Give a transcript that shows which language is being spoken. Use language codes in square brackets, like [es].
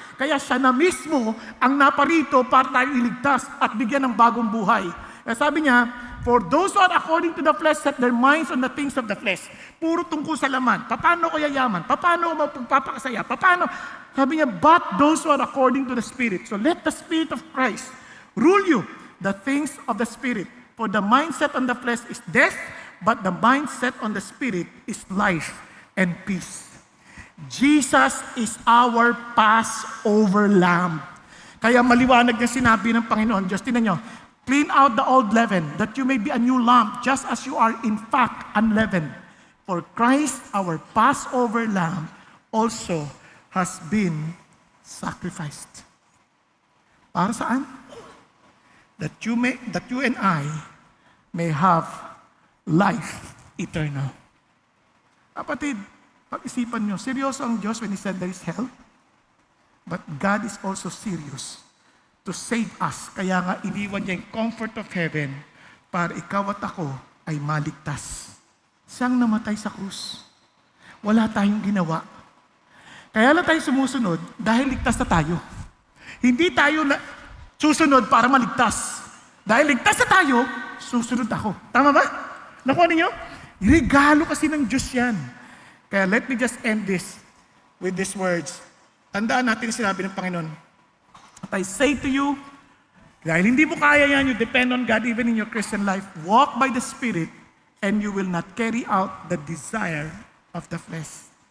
[tl] Kaya siya na mismo ang naparito para tayo iligtas at bigyan ng bagong buhay. Kaya sabi niya, [en] for those who are according to the flesh set their minds on the things of the flesh. [tl] Puro tungkol sa laman. Paano ko yayaman? Paano ko magpapakasaya? Paano? Sabi niya, [en] but those who are according to the Spirit. So let the Spirit of Christ rule you, the things of the Spirit. For the mindset on the flesh is death, but the mindset on the Spirit is life and peace. Jesus is our Passover Lamb. [tl] Kaya maliwanag niya sinabi ng Panginoon Diyos. Tingnan nyo, [en] clean out the old leaven, that you may be a new lamb, just as you are in fact unleavened. For Christ, our Passover Lamb, also has been sacrificed. [tl] Para saan? [en] That you and I may have life eternal. [tl] Kapatid, pag-isipan nyo, seryoso ang Diyos [en] when He said there is hell. But God is also serious to save us. [tl] Kaya nga, iniwan niya yung [en] comfort of heaven [tl] para ikaw at ako ay maligtas. Siyang namatay sa krus. Wala tayong ginawa. Kaya lang tayo sumusunod dahil ligtas na tayo. Hindi tayo susunod para maligtas. Dahil ligtas na tayo, susunod ako. Tama ba? Nakuha ninyo? Regalo kasi ng Diyos yan. Kaya [en] let me just end this with these words. [tl] Tandaan natin sinabi ng Panginoon. At I say to you, dahil hindi mo kaya yan, [en] you depend on God even in your Christian life, walk by the Spirit and you will not carry out the desire of the flesh.